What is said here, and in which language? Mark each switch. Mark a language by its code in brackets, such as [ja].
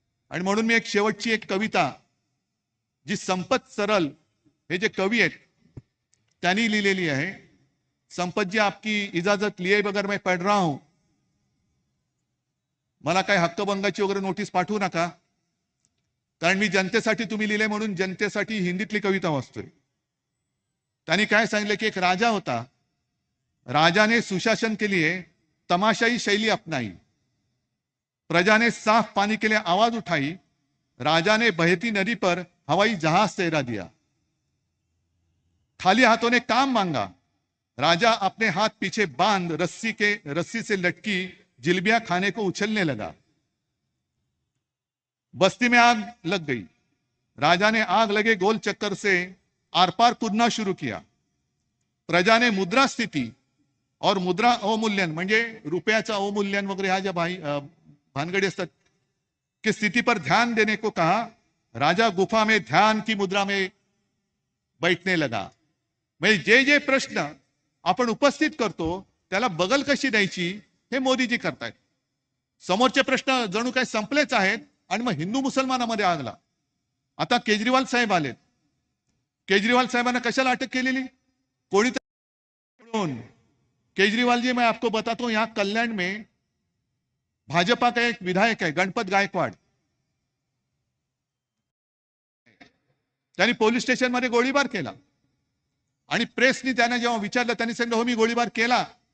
[mr] आणि म्हणून मी एक शेवटची एक कविता, जी संपत सरल हे जे कवी आहेत त्यांनी लिहिलेली आहे. [hi] संपत जी, आपकी इजाजत लिए बगैर मैं पढ़ रहा हूं, [mr] मला काय हक्कभंगाची वगैरे नोटीस पाठवू नका, कारण मी जनतेसाठी तुम्ही लिहिले म्हणून जनतेसाठी हिंदीतली कविता वाचतोय. त्यांनी काय सांगितलं की एक राजा होता, [hi] राजा ने सुशासन के लिए तमाशाई शैली अपनाई, प्रजा ने साफ पानी के लिए आवाज उठाई, राजा ने बहती नदी पर हवाई जहाज तैरा दिया, खाली हाथों ने काम मांगा, राजा अपने हाथ पीछे बांध रस्सी से लटकी जिलेबियां खाने को उछलने लगा, बस्ती में आग लग गई, राजा ने आग लगे गोल चक्कर से आर पार कूदना शुरू किया, प्रजा ने मुद्रा स्थिति और मुद्रा अवमूल्यन, [mr] म्हणजे रुपयाचा अवमूल्यन वगैरे ह्या ज्या भानगडी असतात, [hi] की स्थिति पर ध्यान देने को कहा, राजा गुफा में ध्यान की मुद्रा में बैठने लगा. [mr] म्हणजे जे जे प्रश्न आपण उपस्थित करतो त्याला बगल कशी द्यायची हे मोदीजी करतायत. समोरचे प्रश्न जणू काय संपलेच आहेत आणि मग हिंदू मुसलमानामध्ये आगला. आता केजरीवाल साहेब आलेत. केजरीवाल साहेबांना कशाला अटक केलेली, कोणी केजरीवाल जी, [hi] मैं आपको बताता हूं, यहां कल्याण में भाजपा का एक विधायक है [mr] गणपत गायकवाड, त्यांनी पोलीस स्टेशन मध्ये गोळीबार केला आणि प्रेसनी त्यांना जेव्हा विचारलं त्यांनी सांगितलं हो मी गोळीबार केला.